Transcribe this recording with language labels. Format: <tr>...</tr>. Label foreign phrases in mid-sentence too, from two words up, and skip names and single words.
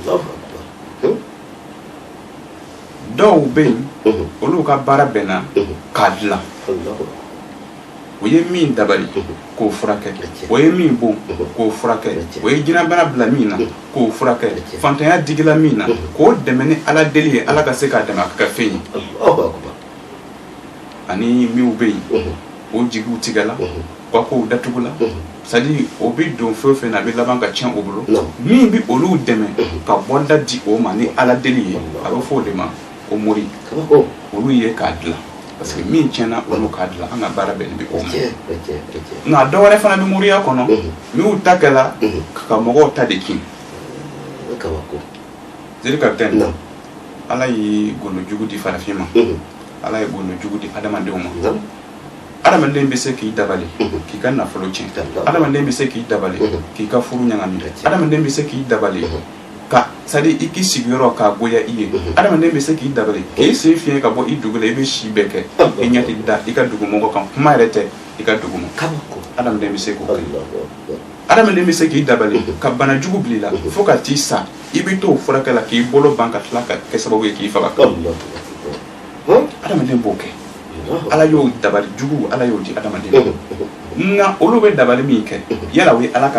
<bm>dɔw bɛ yen olu ka baara bɛnna k'a dilan o ye min dabali k'o furakɛ o ye min bon k'o furakɛ o ye jinɛbana bila min na k'o furakɛ fantanya digila min na k'o dɛmɛ ni ala deli ye ala ka se k'a dɛmɛ a ka kɛ fɛn ye ani minw bɛ yen o jigiw tigɛla k'a kow datugula</bm> <fr>c'est-à-dire</fr> <bm>o bɛ don fɛn o fɛn na a bɛ laban ka tiɲɛ o bolo min bɛ olu dɛmɛ ka bɔda di o ma ni ala deli ye a bɛ fɔ o de ma ko mori olu ye k'a dilan</bm> <fr>parce que</fr> <bm>min tiɲɛna olu k'a dilan an ka baara bɛnnen bɛ o ma nka dɔ wɛrɛ fana bɛ moriya kɔnɔ minnu ta kɛla ka mɔgɔw ta de kin</bm> <fr>c'est-à-dire</fr> <bm>capitaine ala ye golo jugu di farafin ma ala ye golo jugu di adamadenw ma adamaden bɛ se k'i dabali k'i ka nafolo tiɲɛ adamaden bɛ se k'i dabali k'i ka furu ɲagami adamaden bɛ se k'i dabali ka</bm> <fr>c'est-à-dire</fr> <bm>i k'i sigiyɔrɔ k'a goya i ye adamaden bɛ se k'i dabali k'i sen fiɲɛ ka bɔ i dugu la i bɛ si bɛɛ kɛ i ɲɛ tɛ da i ka dugumɔgɔ kan kuma yɛrɛ tɛ i ka dugu ma adamaden bɛ se k'o kɛ adamaden bɛ se k'i dabali ka bana jugu bila i la fo ka t'i sa i bɛ t'o furakɛ la k'i bolo ban ka tila ka kɛ sababu ye k'i faga adamaden b'o kɛ ala y'o dabali jugu ala y'o di adamaden nka olu bɛ dabali min kɛ yala o ye ala</bm>